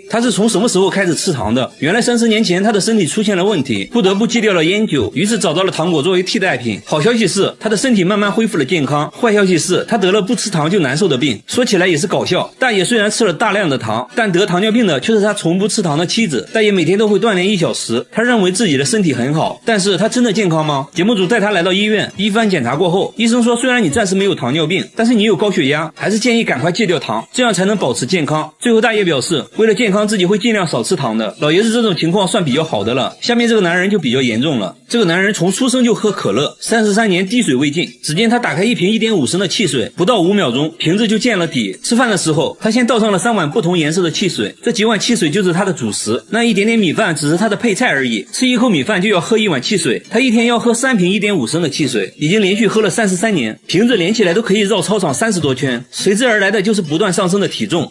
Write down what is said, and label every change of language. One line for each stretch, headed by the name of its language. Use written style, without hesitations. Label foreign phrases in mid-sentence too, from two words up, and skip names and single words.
Chinese: 他是從什麼時候開始吃糖的？原來30年前他的身體出現了問題，不得不戒掉了菸酒，於是找到了糖果作為替代品。好消息是他的身體慢慢恢復了健康，壞消息是他得了不吃糖就難受的病。說起來也是搞笑，大爺雖然吃了大量的糖，但得糖尿病的卻是他從不吃糖的妻子。大爺每天都會鍛鍊1小時，他認為自己的身體很好，但是他真的健康嗎？節目組帶他來到醫院，一番檢查過後，醫生說雖然你暫時沒有糖尿病，但是你有高血壓，還是建議趕快戒掉糖，這樣才能保持健康。最後大爺表示，為了健康自己會盡量少吃糖的。老爺子這種情況算比較好的了，下面這個男人就比較嚴重了。這個男人從出生就喝可樂，33年滴水未進。只見他打開一瓶1.5升的汽水，不到5秒鐘瓶子就見了底。吃飯的時候他先倒上了3碗不同顏色的汽水，這幾碗汽水就是他的主食，那一點點米飯只是他的配菜而已。吃一口米飯就要喝1碗汽水，他一天要喝3瓶1.5升的汽水，已經連續喝了33年，瓶子連起來都可以繞操場30多圈，隨之而來的就是不斷上升的體重。